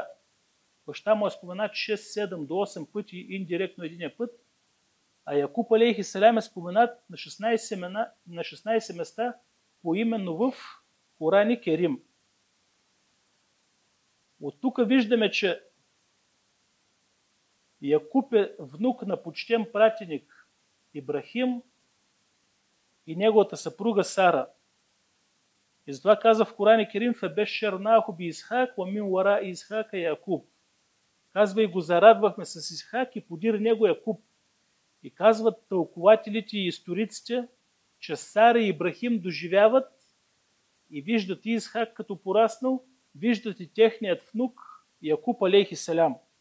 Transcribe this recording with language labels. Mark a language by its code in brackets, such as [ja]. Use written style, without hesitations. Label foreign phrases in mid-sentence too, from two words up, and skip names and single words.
[bg] Баща му е споменат 6, 7 до 8 пъти, индиректно единия път, а Якуб алейхиселям е споменат на 16 места поименно в Коран Керим. От тук виждаме, че Якуб е внук на почтен пратеник Ибрахим и неговата съпруга Сара. И затова каза в Коран Керим: [ar] "فبشرناها بإسحاق ومن وراء إسحاق يعقوب." [bg] Казва, и го зарадвахме с Исхак и подир него Якуб. И казват тълкователите и историците, че Сара и Ибрахим доживяват и виждат и Исхак като пораснал, виждат и техният внук Якуб алейхиселям.